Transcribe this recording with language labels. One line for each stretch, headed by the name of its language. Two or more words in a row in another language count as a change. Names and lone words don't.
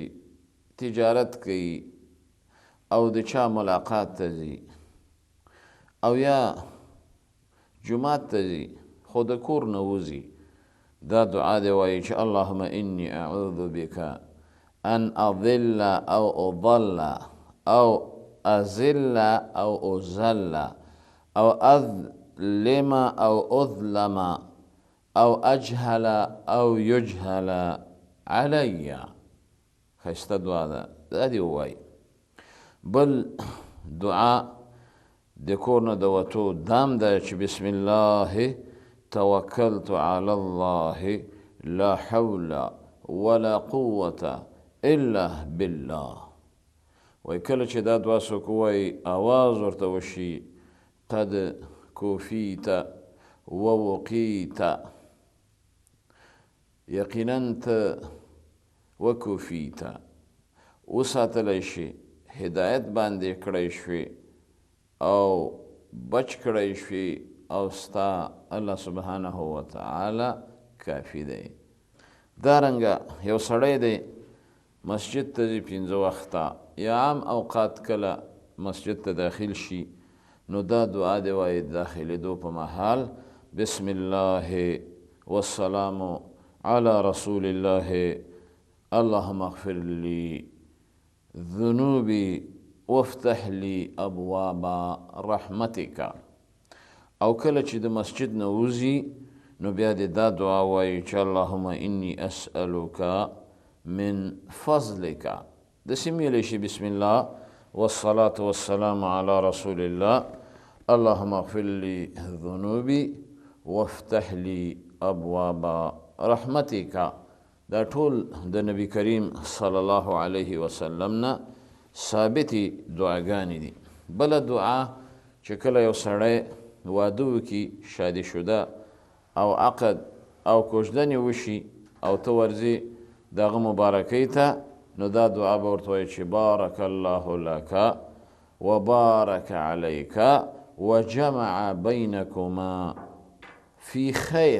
Pashto: تجارت کوي او د چا ملاقات ته ځي او یا جماعت ته ځي، خو د کور نه وځي، دا دعا دی وایي چې
Arabic: اللهم انی اعوذ بک ان اضل او اضل او ازل او ازل او اظلم او اظلم او اجهل او یجهل علی.
Pashto: ښایسته دعا ده، دا دې ووایي. بل دعا د کور نه د وتو دام ده چې
Arabic: بسم الله توکلت علی الله لا حول ولا قوة الا بالله.
Pashto: وای کله چې دا دعا څوک ووایي آواز ورته وشي
Arabic: قد کوفیت ووقیت،
Pashto: یقینا ته وکوفیت وساتلی شي، هدایت باندې کړی شوي او بچ کړی شوي او ستا الله سبحانه وتعالی کافي دی. دارنګه یو سړی دی مسجد ته ځي 5 وخته یا عام اوقات کله مسجد ته داخل شي نو دا دعا دی وایي داخلېدو په مهال
Arabic: بسم الله والسلام على رسول الله اللهم اغفر لي ذنوبي وافتح لي ابواب رحمتك.
Pashto: او کله چې د مسجد نه وځي نو بیا دې دا دعا وایي چې
Arabic: اللهم انی اسألک من فضلک.
Pashto: داسې میلی شي
Arabic: بسم الله والصلاة والسلام على رسول الله اللهم اغفر لي ذنوبي وافتح لي ابواب رحمتک.
Pashto: دا ټول د نبی کریم
Arabic: صلی الله علیه وسلم
Pashto: نه ثابتې دعاګانې دي. بله دعا چې کله یو سړی واده وکړي، شادي شده او عقد او کوژدنې وشي او ته ورځې د هغه مبارکۍ ته، نو دا دعا به ورته وایي چې
Arabic: بارک الله لک وبارک علیک وجمع بینکما فی خیر.